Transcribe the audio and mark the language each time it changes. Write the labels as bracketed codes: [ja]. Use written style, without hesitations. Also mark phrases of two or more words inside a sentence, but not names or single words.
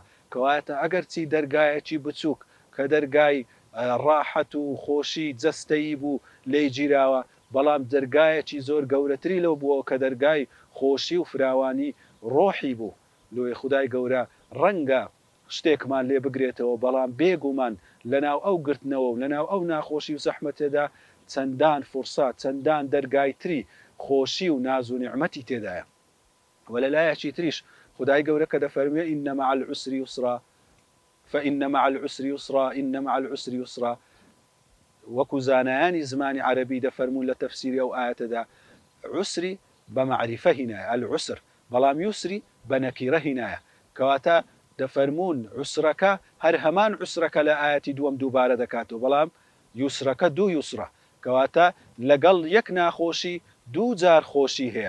[ckb] کەواتە ئەگەر چی دەرگایەکی بچووک کە دەرگای ڕاحەت و خۆشی جەستەیی بوو لێی گیراوە، بەڵام دەرگایەکی زۆر گەورەتری لەو بووە کە دەرگای خۆشی و فراوانی ڕۆحی بوو، لۆی خودای گەورە ڕەنگە شتێکمان لێ بگرێتەوە، بەڵام بێگومان لەناو ئەو گرتنەوە و لەناو ئەو ناخۆشی و زەحمەتێدا چەندان فرسات، چەندان دەرگای تری خۆشی و ناز و نیعمەتی تێدایە. وەلەلایەکی تریش خودای گەورە کە دەفەرموێ [ar] ئینە مع العسر يسرا فإن مع العسر يسرا إن مع العسر يسرا. [ckb] وەکو زانایانی زمانی عەرەبی دەفەرمون لە تەفسیری ئەو ئاەتەدا عسری بە معریفە هینایە العسر، بەڵام یوسری بە نەکیرە هینایە. کەواتە دەفەرمون عسرەکە هەر هەمان عسرەکە لە ئاەتی دووەم دووبارە دەکاتەوە، بەڵام یوسرەکە دوو یوسرە، کەواتە لەگەڵ یەک ناخۆشی دوو جار خۆشی هەیە.